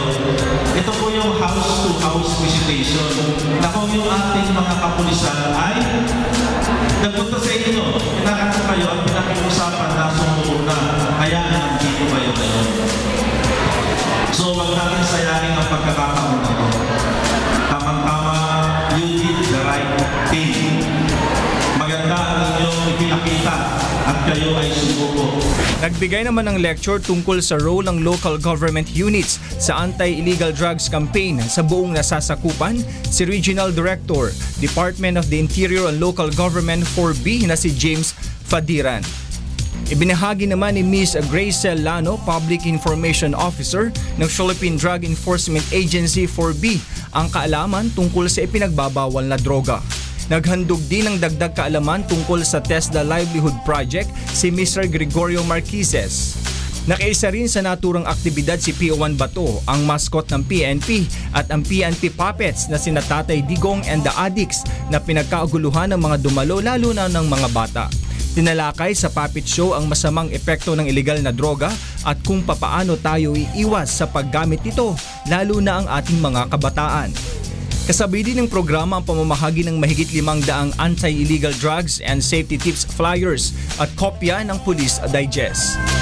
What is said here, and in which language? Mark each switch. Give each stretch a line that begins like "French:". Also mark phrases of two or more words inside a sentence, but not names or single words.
Filipino: Ito po yung house-to-house visitation na kung yung ating mga kapulisan ay nagpunta sa inyo, pinakanta kayo at pinakiusapan na sumuko na, kaya nandito kayo ngayon. So, wag natin sayangin ang pagkakataon na ito. Tamang-tama,
English: you did the right thing.
Filipino: Maganda ang inyong ipinakita at kayo ay sumuko. Nagbigay naman ng lecture tungkol sa role ng
English: local government units
Filipino: sa
English: anti-illegal drugs campaign
Filipino: sa buong nasasakupan si Regional Director, Department of the Interior and Local Government 4B na si James Fadiran. Ibinahagi naman ni Ms. Gracel Lano, Public Information Officer ng Philippine Drug Enforcement Agency 4B, ang kaalaman tungkol sa ipinagbabawal na droga. Naghandog din ng dagdag kaalaman tungkol sa TESDA Livelihood Project si Mr. Gregorio Marqueses. Nakiisa rin sa naturang aktibidad si PO1 Bato, ang mascot ng PNP, at ang PNP Puppets na sina Tatay Digong and the Addicts na pinagkauguluhan ng mga dumalo lalo na ng mga bata. Tinalakay sa
English: puppet show
Filipino: ang masamang epekto ng iligal na droga at kung papaano tayo iiwas sa paggamit nito lalo na ang ating mga kabataan. Kasabay din ng programa ang pamamahagi ng mahigit 500
English: anti-illegal drugs and safety tips flyers
Filipino: at kopya ng Police Digest.